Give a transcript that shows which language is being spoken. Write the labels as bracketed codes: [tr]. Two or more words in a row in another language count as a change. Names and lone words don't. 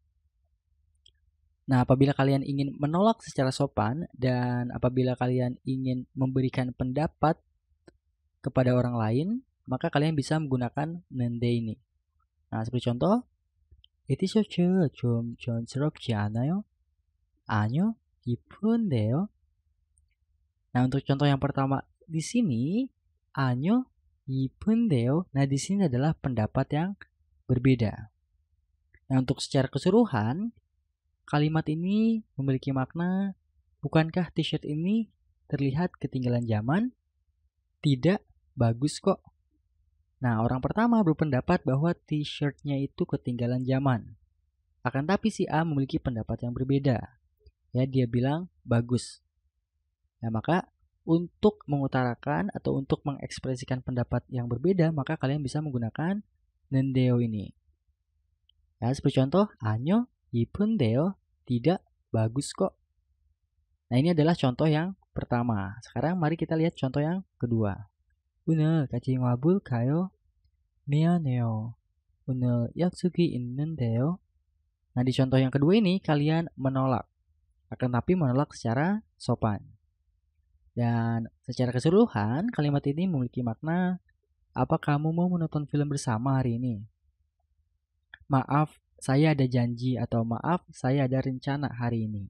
[id] Nah, apabila kalian ingin menolak secara sopan dan apabila kalian ingin memberikan pendapat kepada orang lain, maka kalian bisa menggunakan nende ini. Nah, seperti contoh, [ko] 이 티셔츠 좀 촌스럽지 않아요? 아니요, 이쁜데요. [id] Nah, untuk contoh yang pertama di sini, [ko] 아니요, 이쁜데요. [id] Nah, di sini adalah pendapat yang berbeda. Nah, untuk secara keseluruhan, kalimat ini memiliki makna, bukankah t-shirt ini terlihat ketinggalan zaman? Tidak, bagus kok. Nah, orang pertama berpendapat bahwa t-shirtnya itu ketinggalan zaman. Akan tapi si A memiliki pendapat yang berbeda. Ya, dia bilang bagus. Nah, maka untuk mengutarakan atau untuk mengekspresikan pendapat yang berbeda, maka kalian bisa menggunakan nendeo ini. Ya, seperti contoh, [ko] 아니요, 이쁜데요. [id] Tidak, bagus kok. Nah, ini adalah contoh yang pertama. Sekarang mari kita lihat contoh yang kedua. [ko] 오늘 같이 와볼까요? 미안해요. 오늘 약속이 있는데요. [id] Nah, di contoh yang kedua ini kalian menolak. Akan tapi menolak secara sopan. Dan secara keseluruhan kalimat ini memiliki makna, apa kamu mau menonton film bersama hari ini? Maaf, saya ada janji atau maaf, saya ada rencana hari ini.